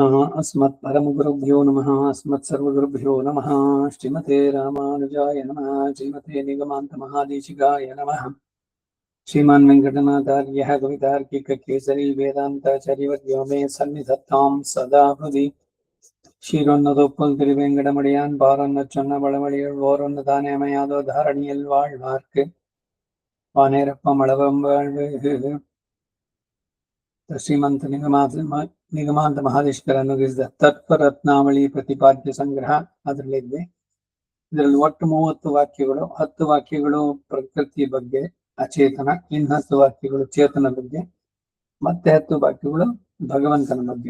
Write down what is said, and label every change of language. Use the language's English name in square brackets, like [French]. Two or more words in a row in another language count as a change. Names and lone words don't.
[Sanskrit] अस्मत्परमगुरुभ्यो नमः। अस्मत्सर्वगुरुभ्यो नमः। श्रीमते रामानुजाय नमः। श्रीमते निगमान्तमहादेशिकाय नमः। श्रीमान् वेङ्कटनाथार्यः कवितार्किककेसरी वेदान्ताचार्यवर्यो मे सन्निधत्तां सदा हृदि [Tamil] ஷீரொன்னதொப்புள் திருவேங்கடமுடையான் பாரொன்னச் சொன்ன பழமொழிகள் ஓரொன்னு அமையாதோ தாரணியில் வாழ்வார்க்கு வானேரப்பம் அளவம் வாழ்வு. [Kannada] ಶ್ರೀಮಂತ ನಿಗಮಾಂತ ಮಹಾದೇಶ್ವರ ಅನುಗ್ರಹಿಸಿದ ತತ್ವರತ್ನಾವಳಿ ಪ್ರತಿಪಾದ್ಯ ಸಂಗ್ರಹ ಅದರಲ್ಲಿದೆ. ಇದರಲ್ಲಿ ಒಟ್ಟು 30 ವಾಕ್ಯಗಳು. 10 ವಾಕ್ಯಗಳು ಪ್ರಕೃತಿ ಬಗ್ಗೆ ಅಚೇತನ, ಇನ್ನು 10 ವಾಕ್ಯಗಳು ಚೇತನ ಬಗ್ಗೆ, ಮತ್ತೆ 10 ವಾಕ್ಯಗಳು ಭಗವಂತನ ಬಗ್ಗೆ.